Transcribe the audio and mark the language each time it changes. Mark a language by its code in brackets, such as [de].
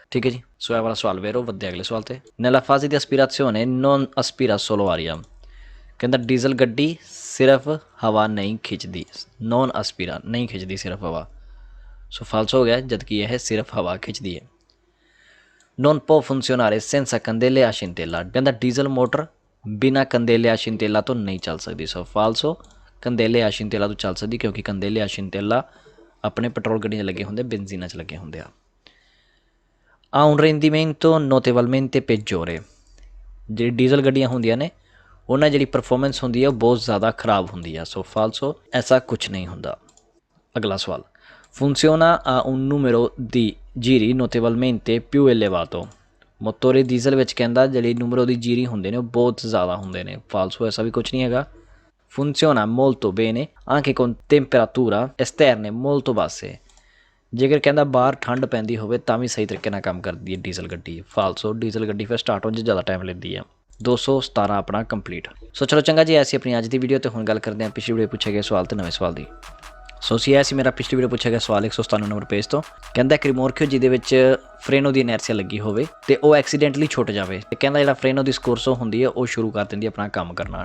[pa] ਠੀਕ ਹੈ ਜੀ, ਸੋ ਇਹ ਵਾਲਾ ਸਵਾਲ ਵੇਰੋ। ਵੱਧਦੇ ਅਗਲੇ ਸਵਾਲ ਤੇ। [it] nella fase di aspirazione non aspira solo aria। [pa] ਕਹਿੰਦਾ ਡੀਜ਼ਲ ਗੱਡੀ ਸਿਰਫ ਹਵਾ ਨਹੀਂ ਖਿੱਚਦੀ, ਨੋਨ ਅਸਪੀਰਾ ਨਹੀਂ ਖਿੱਚਦੀ ਸਿਰਫ ਹਵਾ। ਸੋ ਫਾਲਸ ਹੋ ਗਿਆ, ਜਦਕਿ ਇਹ ਸਿਰਫ ਹਵਾ ਖਿੱਚਦੀ ਹੈ। [it] non può funzionare senza candele a scintilla। [pa] ਕਹਿੰਦਾ ਡੀਜ਼ਲ ਮੋਟਰ ਬਿਨਾਂ ਕੰਦੇਲੇ ਆ ਸ਼ਿੰਤੇਲਾ ਤੋਂ ਨਹੀਂ ਚੱਲ ਸਕਦੀ। ਸੋ ਫਾਲਸੋ, ਕੰਦੇਲੇ ਆ ਸ਼ਿੰਤੇਲਾ ਤੋਂ ਚੱਲ ਸਕਦੀ ਕਿਉਂਕਿ ਕੰਦੇਲੇ ਆ ਸ਼ਿੰਤੇਲਾ ਆਪਣੇ ਪੈਟਰੋਲ ਗੱਡੀਆਂ 'ਚ ਲੱਗੇ ਹੁੰਦੇ, ਬੈਂਜ਼ੀਨਾਂ 'ਚ ਲੱਗੇ ਹੁੰਦੇ ਆ। [it] ha un rendimento notevolmente peggiore। [pa] ਜਿਹੜੀ ਡੀਜ਼ਲ ਗੱਡੀਆਂ ਹੁੰਦੀਆਂ ਨੇ ਉਹਨਾਂ ਜਿਹੜੀ ਪਰਫੋਰਮੈਂਸ ਹੁੰਦੀ ਹੈ ਉਹ ਬਹੁਤ ਜ਼ਿਆਦਾ ਖਰਾਬ ਹੁੰਦੀ ਆ। ਸੋ ਫਾਲਸੋ, ਐਸਾ ਕੁਛ ਨਹੀਂ ਹੁੰਦਾ। ਅਗਲਾ ਸਵਾਲ। [it] funziona a un numero di giri notevolmente più elevato। [pa] ਮੋਟੋਰੇ diesel ਵਿੱਚ ਕਹਿੰਦਾ ਜਿਹੜੀ ਨੰਬਰੋ ਦੀ ਜੀਰੀ ਹੁੰਦੇ ਨੇ ਉਹ ਬਹੁਤ ਜ਼ਿਆਦਾ ਹੁੰਦੇ ਨੇ। ਫਾਲਸੋ, ਐਸਾ ਵੀ ਕੁਛ ਨਹੀਂ ਹੈਗਾ। [it] funziona molto bene anche con temperatura esterne molto basse। [pa] ਜੇਕਰ ਕਹਿੰਦਾ ਬਾਹਰ ਠੰਡ ਪੈਂਦੀ ਹੋਵੇ ਤਾਂ ਵੀ ਸਹੀ ਤਰੀਕੇ ਨਾਲ ਕੰਮ ਕਰਦੀ ਹੈ ਡੀਜ਼ਲ ਗੱਡੀ। ਫਾਲਸੋ, ਡੀਜ਼ਲ ਗੱਡੀ ਫਿਰ ਸਟਾਰਟ ਹੋਣ 'ਚ ਜ਼ਿਆਦਾ ਟਾਈਮ ਲੈਂਦੀ ਹੈ। 217 ਆਪਣਾ ਕੰਪਲੀਟ। ਸੋ ਚਲੋ ਚੰਗਾ ਜੀ, ਐਸੀ ਆਪਣੀ ਅੱਜ ਦੀ ਵੀਡੀਓ। ਤੇ ਹੁਣ ਗੱਲ ਕਰਦੇ ਹਾਂ ਪਿਛਲੀ ਵੀਡੀਓ ਪੁੱਛੇ ਗਏ ਸਵਾਲ ਤੇ ਨਵੇਂ ਸਵਾਲ ਦੀ। ਸੋ ਸੀ ਇਹ ਸੀ ਮੇਰਾ ਪਿਛਲੀ ਵੀਡੀਓ ਪੁੱਛਿਆ ਗਿਆ ਸਵਾਲ 197 ਨੰਬਰ ਪੇਜ ਤੋਂ। ਕਹਿੰਦਾ ਇੱਕ ਰਿਮੋਰਕਿਓ ਜਿਹਦੇ ਵਿੱਚ ਫਰੇਨੋ ਦੀ ਇਨਰਸ਼ੀਆ ਲੱਗੀ ਹੋਵੇ ਤੇ ਉਹ ਐਕਸੀਡੈਂਟਲੀ ਛੁੱਟ ਜਾਵੇ ਤੇ ਕਹਿੰਦਾ ਜਿਹੜਾ ਫਰੇਨੋ ਦੀ ਸਕੋਰਸੋ ਹੁੰਦੀ ਹੈ ਉਹ ਸ਼ੁਰੂ ਕਰ ਦਿੰਦੀ ਆਪਣਾ ਕੰਮ ਕਰਨਾ।